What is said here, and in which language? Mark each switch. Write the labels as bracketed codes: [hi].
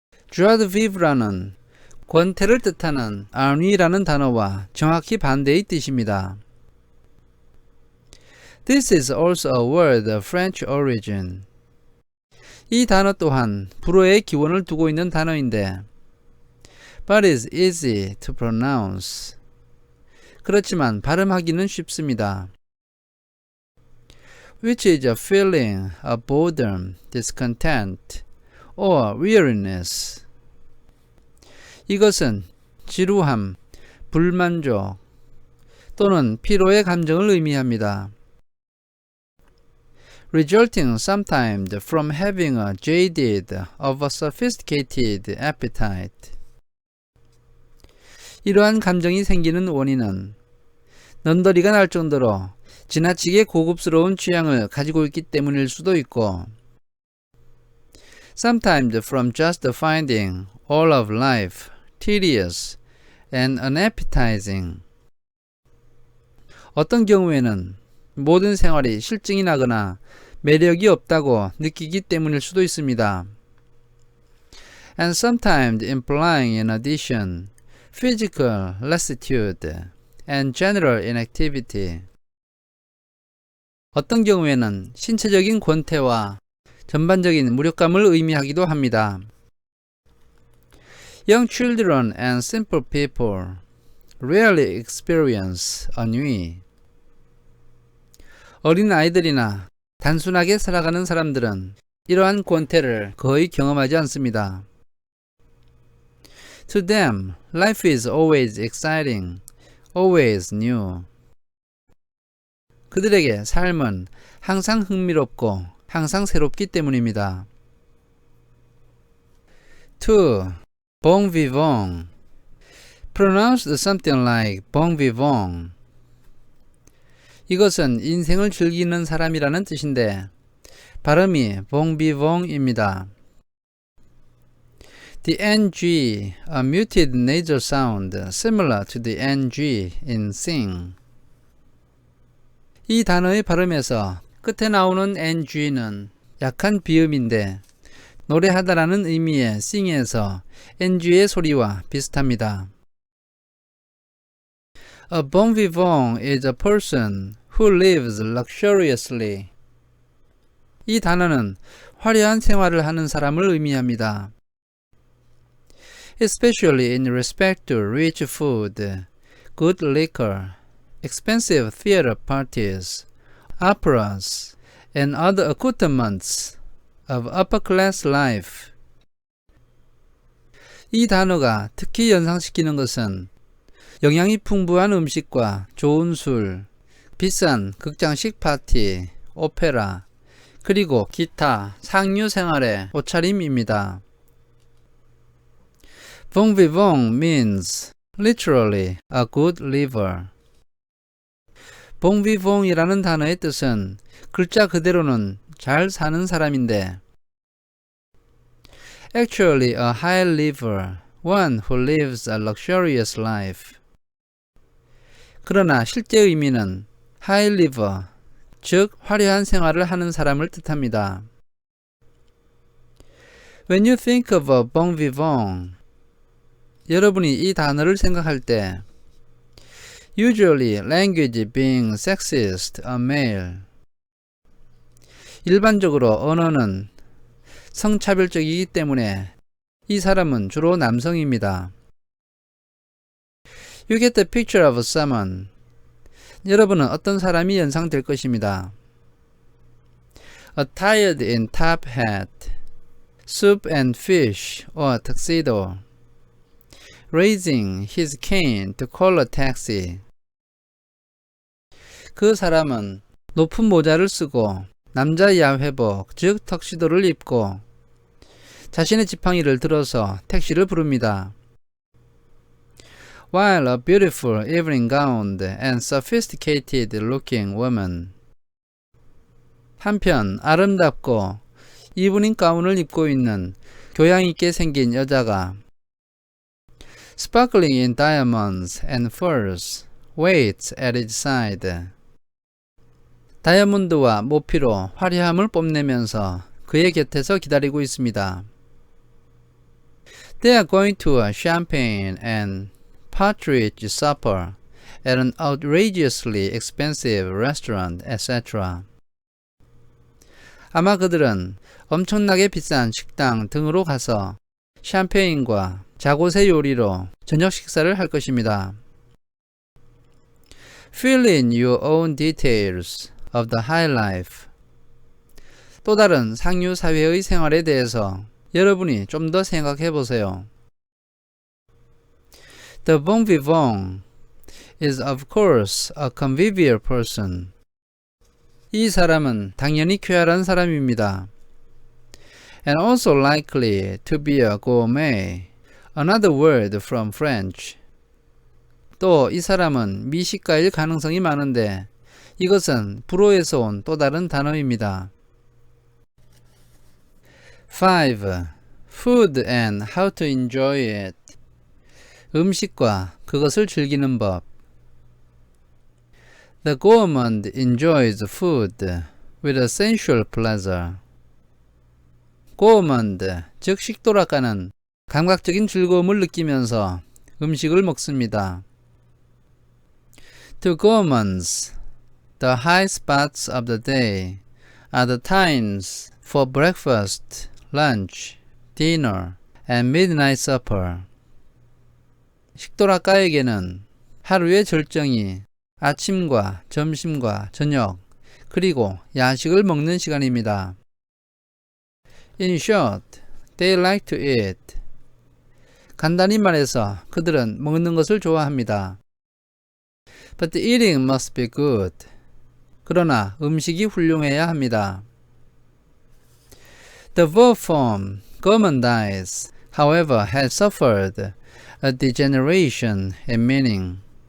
[ko] joie de vivre는 권태를 뜻하는 ennui라는 단어와 정확히 반대의 뜻입니다. [en] This is also a word of French origin. [ko] 이 단어 또한 불어의 기원을 두고 있는 단어인데 [en] but is easy to pronounce. [ko] 그렇지만 발음하기는 쉽습니다. [en] Which is a feeling of boredom, discontent, or weariness. [ko] 이것은 지루함, 불만족 또는 피로의 감정을 의미합니다. [en] Resulting sometimes from having a jaded of a sophisticated appetite. [ko] 이러한 감정이 생기는 원인은 넌더리가 날 정도로 지나치게 고급스러운 취향을 가지고 있기 때문일 수도 있고 [en] sometimes from just finding all of life tedious and unappetizing. [ko] 어떤 경우에는 모든 생활이 실증이 나거나 매력이 없다고 느끼기 때문일 수도 있습니다. [en] And sometimes implying in addition physical lassitude and general inactivity. [ko] 어떤 경우에는 신체적인 권태와 전반적인 무력감을 의미하기도 합니다. [en] Young children and simple people rarely experience ennui. [ko] 어린 아이들이나 단순하게 살아가는 사람들은 이러한 권태를 거의 경험하지 않습니다. [en] To them, life is always exciting, always new. [ko] 그들에게 삶은 항상 흥미롭고 항상 새롭기 때문입니다. [en] 2. Bon vivant. Pronounced something like bon vivant. [ko] 이것은 인생을 즐기는 사람이라는 뜻인데 발음이 bon vivant입니다. [en] The NG, a muted nasal sound similar to the NG in sing. [ko] 이 단어의 발음에서 끝에 나오는 NG는 약한 비음인데 노래하다라는 의미의 sing에서 NG의 소리와 비슷합니다. [en] A bon vivant is a person who lives luxuriously. [ko] 이 단어는 화려한 생활을 하는 사람을 의미합니다. [en] especially in respect to rich food, good liquor, expensive theater parties, operas, and other accoutrements of upper-class life. [ko] 이 단어가 특히 연상시키는 것은 영양이 풍부한 음식과 좋은 술, 비싼 극장식 파티, 오페라, 그리고 기타 상류 생활의 옷차림입니다. [en] Bon vivant means literally a good liver. [ko] Bon vivant이라는 단어의 뜻은 글자 그대로는 잘 사는 사람인데 [en] actually a high liver, one who lives a luxurious life. [ko] 그러나 실제 의미는 high liver, 즉 화려한 생활을 하는 사람을 뜻합니다. [en] When you think of a bon vivant, [ko] 여러분이 이 단어를 생각할 때 [en] usually language being sexist, a male. [ko] 일반적으로 언어는 성차별적이기 때문에 이 사람은 주로 남성입니다. [en] You get the picture of someone. [ko] 여러분은 어떤 사람이 연상될 것입니다. [en] Attired in top hat, soup and fish or tuxedo, raising his cane to call a taxi. [ko] 그 사람은 높은 모자를 쓰고 남자 야회복, 즉 턱시도를 입고 자신의 지팡이를 들어서 택시를 부릅니다. [en] While a beautiful evening gowned and sophisticated looking woman. [ko] 한편 아름답고 이브닝 가운을 입고 있는 교양 있게 생긴 여자가 [en] sparkling in diamonds and furs, waits at its side. [ko] 다이아몬드와 모피로 화려함을 뽐내면서 그의 곁에서 기다리고 있습니다. [en] They are going to a champagne and partridge supper at an outrageously expensive restaurant, etc. [ko] 아마 그들은 엄청나게 비싼 식당 등으로 가서 샴페인과 자고새 요리로 저녁 식사를 할 것입니다. [en] Fill in your own details of the high life. [ko] 또 다른 상류 사회의 생활에 대해서 여러분이 좀 더 생각해 보세요. [en] The bon vivant is of course a convivial person. [ko] 이 사람은 당연히 쾌활한 사람입니다. [en] And also likely to be a gourmet, another word from French. [ko] 또 이 사람은 미식가일 가능성이 많은데 이것은 불어에서 온 또 다른 단어입니다. [en] 5. Food and how to enjoy it. [ko] 음식과 그것을 즐기는 법. [en] The gourmand enjoys food with a sensual pleasure. [ko] 고어먼드, 즉 식도락가는 감각적인 즐거움을 느끼면서 음식을 먹습니다. [en] To gourmands, the high spots of the day are the times for breakfast, lunch, dinner, and midnight supper. [ko] 식도락가에게는 하루의 절정이 아침과 점심과 저녁, 그리고 야식을 먹는 시간입니다. [en] In short, they like to eat. [ko] 간단히 말해서 그들은 먹는 것을 좋아합니다. [en] But the eating must be good. [ko] 그러나 음식이 훌륭해야 합니다. [en] The verb form gourmandize, however, has suffered a degeneration in meaning.